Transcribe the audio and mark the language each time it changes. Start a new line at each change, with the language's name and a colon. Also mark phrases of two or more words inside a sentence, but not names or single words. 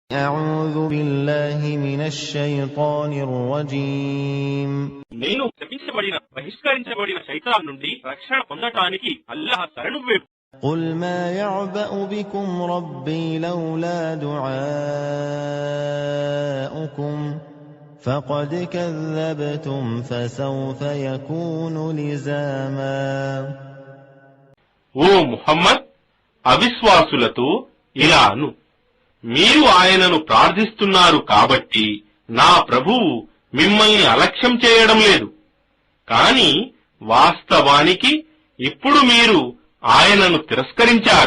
Arabic: أعوذ بالله من الشيطان الرجيم
Telugu: నేను శపించబడిన బహిష్కరించబడిన శైతాన్ నుండి రక్షణ పొందటానికి అల్లాహ్ శరణు వేడు.
Arabic: قل ما يعبأ بكم ربي لولا دعاؤكم فقد كذبتم فسوف يكون لزاما.
Telugu: ఓ ముహమ్మద్, అవిశ్వాసులతో ఇలా అను, మీరు ఆయనను ప్రార్థిస్తున్నారు కాబట్టి నా ప్రభువు మిమ్మల్ని అలక్ష్యం చేయడం లేదు. కాని వాస్తవానికి ఇప్పుడు మీరు ఆయనను తిరస్కరించారు.